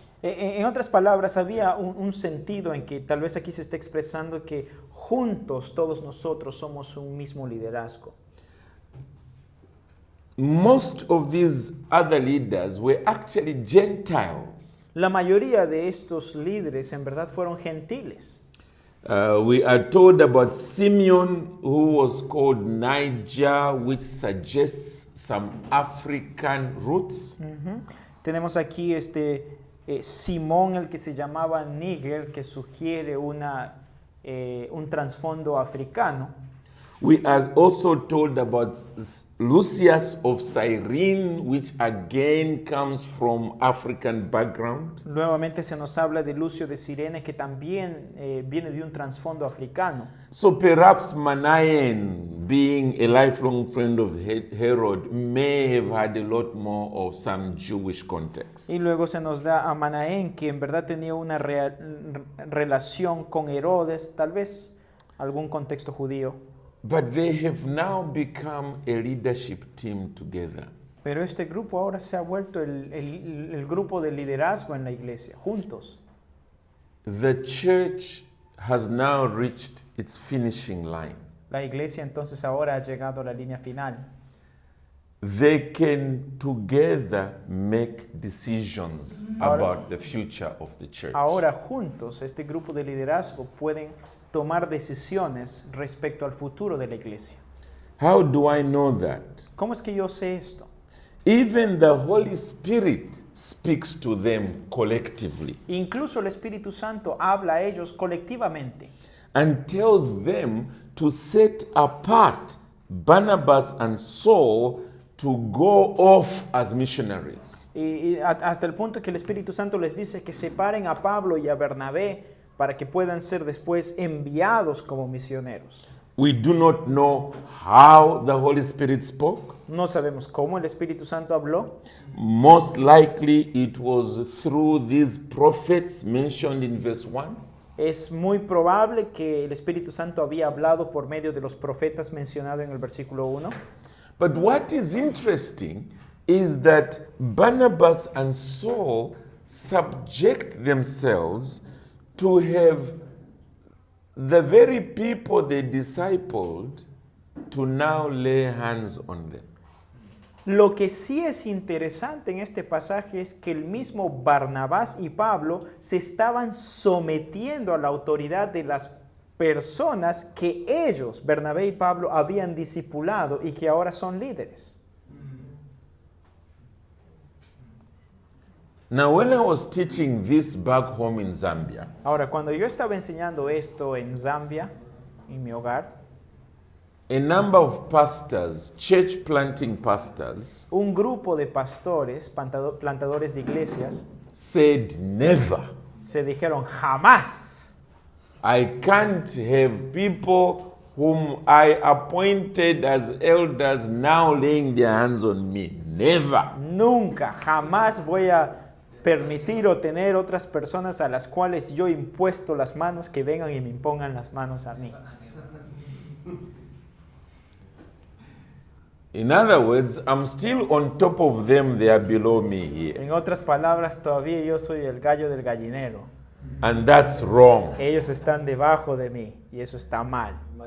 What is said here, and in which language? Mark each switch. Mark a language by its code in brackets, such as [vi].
[es] En otras palabras, había un sentido en que tal vez aquí se está expresando que juntos todos nosotros somos un mismo liderazgo. [en] Most of these other leaders were actually Gentiles. [es] La mayoría de estos líderes en verdad fueron gentiles. [en] We are told about Simeon, who was called Niger, which suggests some African roots. [es] Tenemos aquí Simón, el que se llamaba Níger, que sugiere un trasfondo africano. [en] We are also told about Lucius of Cyrene, which again comes from African background. [es] Nuevamente se nos habla de Lucio de Cirene, que también viene de un trasfondo africano. [en] So perhaps Manaen, being a lifelong friend of Herod, may have had a lot more of some Jewish context. [es] Y luego se nos da a Manaén, que en verdad tenía una relación con Herodes, tal vez algún contexto judío. [en] But they have now become a leadership team together. [es] Pero este grupo ahora se ha vuelto el grupo de liderazgo en la iglesia, juntos. [en] The church has now reached its finishing line. [es] La iglesia entonces ahora ha llegado a la línea final. [en] They can together make decisions about the future of the church. [es] Ahora juntos, este grupo de liderazgo pueden tomar decisiones respecto al futuro de la iglesia. [en] How do I know that? [es] ¿Cómo es que yo sé esto? [en] Even the Holy Spirit speaks to them collectively [es] Incluso el Espíritu Santo habla a ellos colectivamente [en] and tells them to set apart Barnabas and Saul to go off as missionaries. [es] y hasta el punto que el Espíritu Santo les dice que separen a Pablo y a Bernabé para que puedan ser después enviados como misioneros. [en] We do not know how the Holy Spirit spoke. [es] No sabemos cómo el Espíritu Santo habló. [en] Most likely it was through these prophets mentioned in verse 1. [es] Es muy probable que el Espíritu Santo había hablado por medio de los profetas mencionados en el versículo 1. [en] But what is interesting is that Barnabas and Saul subject themselves to have the very people they discipled to now lay hands on them. [es] Lo que sí es interesante en este pasaje es que el mismo Barnabás y Pablo se estaban sometiendo a la autoridad de las personas que ellos, Bernabé y Pablo, habían discipulado y que ahora son líderes. [en] Now, when I was teaching this back home in Zambia, [es] Ahora, cuando yo estaba enseñando esto en Zambia, en mi hogar, [en] a number of pastors, church planting pastors, [es] un grupo de pastores, plantadores de iglesias, [en] said, never. [es] se dijeron jamás. [en] I can't have people whom I appointed as elders now laying their hands on me. Never. [es] Nunca, jamás voy a permitir o tener otras personas a las cuales yo he impuesto las manos que vengan y me impongan las manos a mí. [en] In other words, I'm still on top of them, they are below me here. [es] En otras palabras, todavía yo soy el gallo del gallinero. [en] And that's wrong [es] Ellos están debajo de mí y eso está mal.